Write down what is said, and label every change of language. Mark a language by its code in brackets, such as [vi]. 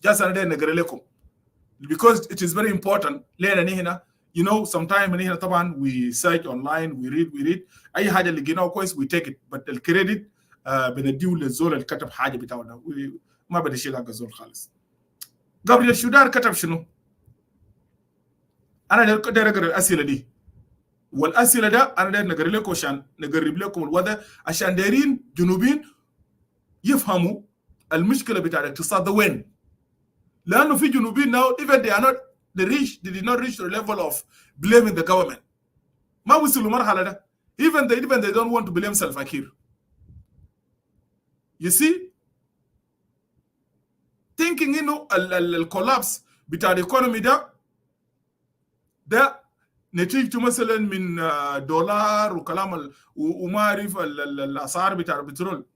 [ar] جالس أنا ده نقرأ لكم [en] because it is very important. [ar] لأن هنا [en] you know sometimes [ar] هنا طبعا [en] we search online we read [ar] أي حاجة اللي لقيناه كويس [en] we take it but الكريدت [ar] بنديه للزول اللي كتب حاجه بتاعه ده ما بدي اشيل حق الزول خالص. قبل الشودار كتب شنو؟ انا داير اقرا الاسئله دي، والاسئله ده انا داير نقرا لكم عشان نقرب لكم الوضع، عشان دايرين جنوبين يفهموا المشكله بتاع الاقتصاد ده وين. لانه في جنوبين [en] now even they did not reach the level of blaming the government. [ar] ما وصلوا مرحله ده. [en] even they don't want to blame Salva Kiir. You see, thinking [ar] انه الكولابس بتاع الايكونومي ده نتيجته مثلا من دولار وكلام وما اعرف الاسعار بتاع البترول.